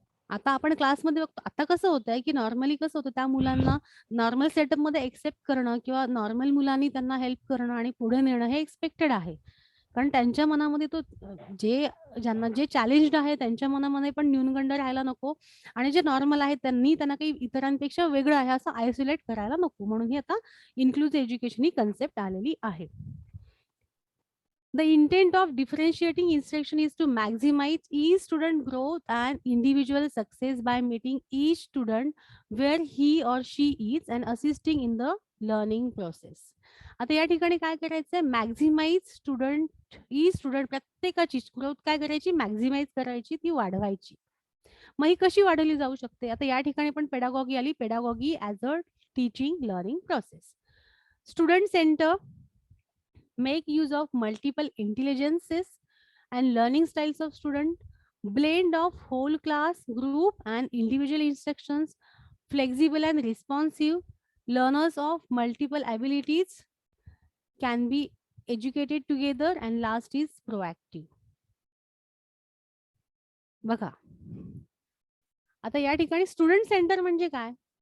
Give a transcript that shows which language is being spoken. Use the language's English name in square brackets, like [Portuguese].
[Marathi] आता आपण क्लासमध्ये बघतो, आता कसं होतंय की नॉर्मली कसं होतं, त्या मुलांना नॉर्मल सेटअपमध्ये एक्सेप्ट करणं किंवा नॉर्मल मुलांनी त्यांना हेल्प करणं आणि पुढे नेणं हे एक्सपेक्टेड आहे. कारण त्यांच्या मनामध्ये तो ज्यांना जे चॅलेंज्ड आहे त्यांच्या मनामध्ये पण न्यूनगंड राहायला नको आणि जे नॉर्मल आहे त्यांना काही इतरांपेक्षा वेगळं आहे असं आयसोलेट करायला नको. म्हणून ही आता इन्क्लुसिव्ह एज्युकेशन ही कन्सेप्ट आलेली आहे. [English] The intent of differentiating instruction is to maximize each student growth and individual success by meeting each student where he or she is and assisting in the learning process. [Marathi] आता या ठिकाणी काय करायचंय, maximise student प्रत्येकाची growth काय करायची, maximise करायची, ती वाढवायची. मग ही कशी वाढवली जाऊ शकते? आता या ठिकाणी पण पेडागॉगी आली. [English] Pedagogy as a teaching learning process. Student center, make use of multiple intelligences and learning styles of student, blend of whole class, group and individual instructions, flexible and responsive, learners of multiple abilities can be educated together, and last is proactive. [Marathi] बघा आता या ठिकाणी student centre म्हणजे काय?